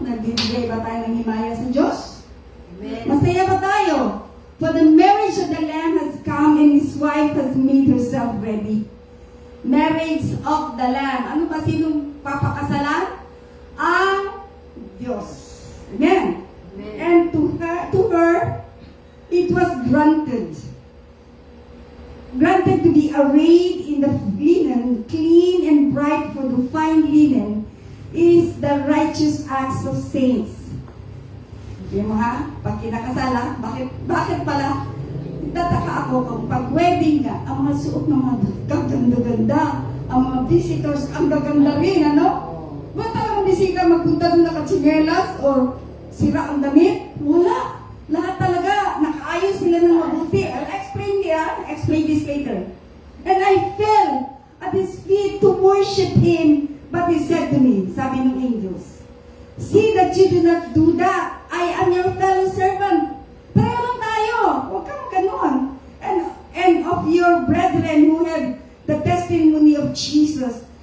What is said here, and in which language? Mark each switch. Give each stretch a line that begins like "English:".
Filipino: Nagbibigay ba tayo ng himaya sa Diyos? Amen. Masaya ba tayo?
English: For the marriage of the Lamb has come and His wife has made herself ready. Marriage of the Lamb.
Filipino: Ano ba sinong papakasalan? Ang Diyos. Amen. Amen.
English: And to her, it was granted to be arrayed in the linen, clean and bright, for the fine linen is the righteous acts of saints.
Filipino: Yung mga, pag kinakasala, bakit pala, tataka ako kung pag wedding ka, ang mga suot ng mga gaganda-ganda, ang mga visitors, ang gaganda rin, ano? Ba't talagang bisita magpunta doon nakatsinelas or sira ang damit? Wala. Lahat talaga, nakaayos sila ng mabuti.
English: I'll explain this later. And I fell at His feet to worship Him, but He said to me,
Filipino: sabi ng
English: angels, see that you do not do that. I am your fellow servant.
Filipino: Pareho lang tayo. Huwag kang ganon.
English: And of your brethren who have the testimony of Jesus.